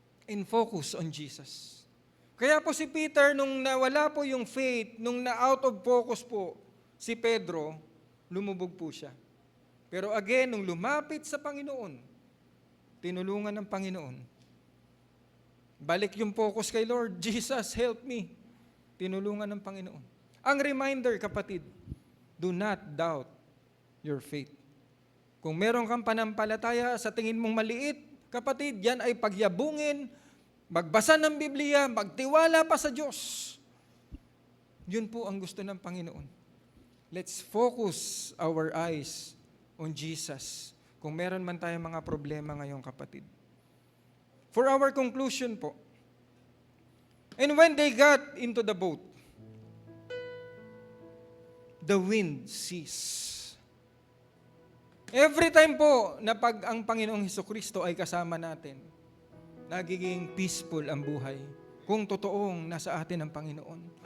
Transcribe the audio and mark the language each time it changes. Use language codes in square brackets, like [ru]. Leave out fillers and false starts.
[en] And focus on Jesus. [tl] Kaya po si Peter, nung nawala po yung faith, nung na-out of focus po si Pedro, lumubog po siya. Pero again, nung lumapit sa Panginoon, tinulungan ng Panginoon. Balik yung focus kay Lord, [en] Jesus, help me. [tl] Tinulungan ng Panginoon. Ang reminder, kapatid, [en] do not doubt your faith. [tl] Kung meron kang panampalataya sa tingin mong maliit, kapatid, yan ay pagyabungin, magbasa ng Biblia, magtiwala pa sa Diyos. Yun po ang gusto ng Panginoon. [en] Let's focus our eyes on Jesus. [tl] Kung meron man tayong mga problema ngayong, kapatid. [en] For our conclusion po, and when they got into the boat, the wind ceased. [tl] Every time po na pag ang Panginoong Hesukristo ay kasama natin, nagiging [en] peaceful [tl] ang buhay kung totoong nasa atin ang Panginoon.